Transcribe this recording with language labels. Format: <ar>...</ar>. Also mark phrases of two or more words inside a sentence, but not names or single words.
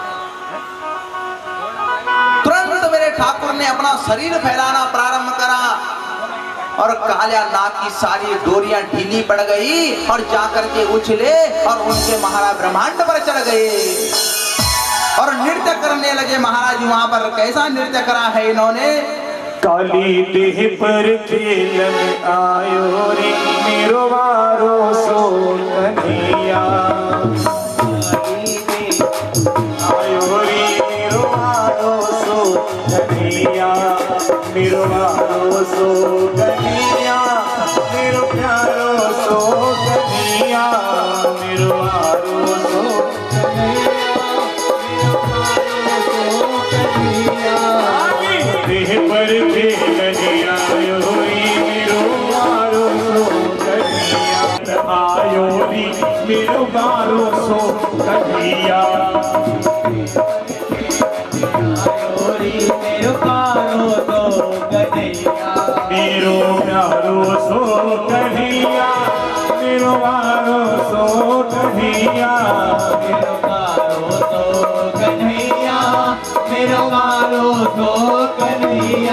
<hi>तुरंत मेरे ठाकुर ने अपना शरीर फैलाना प्रारंभ करा और कालिया नाग की सारी डोरियां ढीली पड़ गई और जाकर के उछले और उनके महाराज ब्रह्मांड पर चढ़ गए और नृत्य करने लगे। महाराज वहां पर कैसा नृत्य करा है इन्होंने।</hi> <bra>काली देह पर खेलन आयो रे मेरो वारो सो कन्हैया। काली देह आयो रे मेरो वारो सो कन्हैया, मेरो वारो सो कन्हैया, मेरो प्यारो सो कन्हैया, मेरो वारो सो कन्हैया, देह पर खेलन आयो रे मेरो वारो सो कन्हैया, आयो रे मेरो वारो सो कन्हैया, आयो रे मेरो वारो सो कन्हैया, मेरो प्यारो सो कन्हैया, मेरो वारो सो कन्हैया, मेरो वारो सो कन्हैया, मेरो वारो सो कन्हैया।</bra>